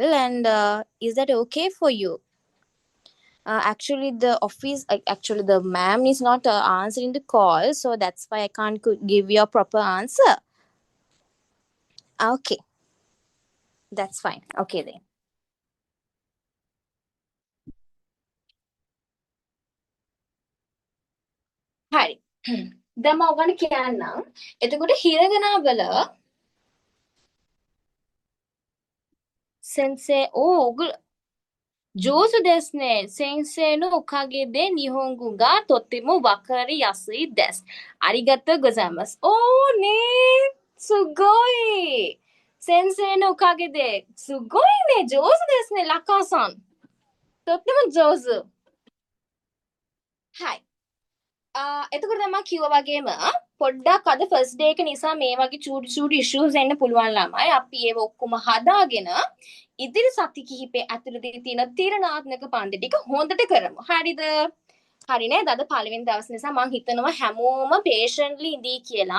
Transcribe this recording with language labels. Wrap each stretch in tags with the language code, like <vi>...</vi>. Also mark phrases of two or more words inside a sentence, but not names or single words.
<en>And is that okay for you? Actually, the ma'am is not answering the call, so that's why I can't give you a proper answer. Okay, that's fine. Okay then.</en> <si>හරි. දැන් මම ඔයගොල්ලන්ට කියන්නම්. එතකොට හිරගනා වල</si> <ja>先生上手ですね。先生のおかげで日本語がとてもわかりやすいです。ありがとうございます。おーねー。すごい。先生のおかげで、すごいね。上手ですね、ラッカーさん。とっても上手。</ja> <si>はい。එතකොට තමයි කිව්වා වගේම පොඩ්ඩක් අද</si> <en>first day</en> <si>එක නිසා මේ වගේ චූටි චූටි ඉෂුස් එන්න පුළුවන් ළමයි. අපි ඒව ඔක්කොම හදාගෙන ඉදිරි සති කිහිපේ ඇතුළතදී තියෙන තීරණාත්මක පන්ති ටික හොඳට කරමු. හරිද? හරි නේද? අද පළවෙනි දවස් නිසා මම හිතනවා හැමෝම patiently ඉඳී කියලා.</si>